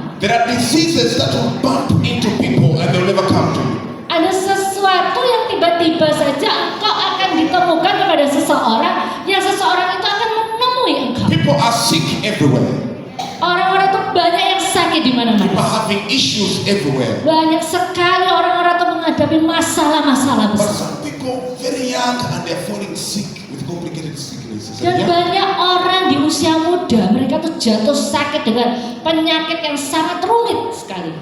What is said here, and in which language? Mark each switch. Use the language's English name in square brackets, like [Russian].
[English] There are diseases that will bump into people and they'll never come to you. [Indonesian] Ada sesuatu yang tiba-tiba saja engkau akan ditemukan kepada seseorang, yang seseorang itu akan menemui engkau. [English] People are sick everywhere. [Indonesian] Orang-orang itu banyak yang sakit di [English] People [Indonesian] mana-mana. [English] are having issues everywhere. [Indonesian] Banyak sekali orang-orang itu menghadapi masalah-masalah [English] But [Indonesian] besar. [English] some people very young and they're falling sick with complicated sicknesses. [Indonesian] Dan [English] Yeah? [Indonesian] banyak orang di usia muda, mereka tuh jatuh sakit dengan penyakit yang sangat rumit sekali.